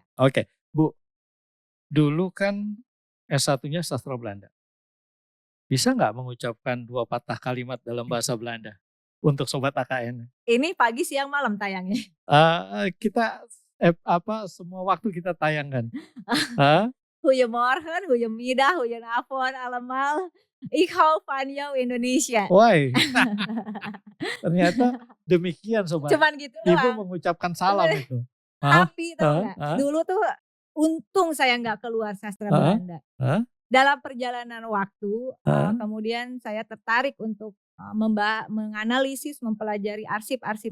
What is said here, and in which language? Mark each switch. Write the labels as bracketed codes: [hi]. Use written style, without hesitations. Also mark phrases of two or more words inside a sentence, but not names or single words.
[id] Oke, Bu, dulu kan S1-nya sastra Belanda. Bisa nggak mengucapkan 2 patah kalimat dalam bahasa Belanda? Untuk sobat AKN. Ini pagi, siang, malam tayangnya. Kita semua waktu kita tayangkan. Heeh. [nl] Goedemorgen, goedemiddag, goedenavond allemaal. Ik hou van jou Indonesia. Why? [id] Ternyata demikian sobat. Cuman gitu Ibu doang. mengucapkan salam itu. Heeh, Tapi tahu heeh, nggak, heeh, dulu tuh untung saya nggak keluar sastra heeh, Belanda. heeh, Dalam perjalanan waktu, heeh, kemudian saya tertarik untuk, menganalisis, mempelajari arsip-arsip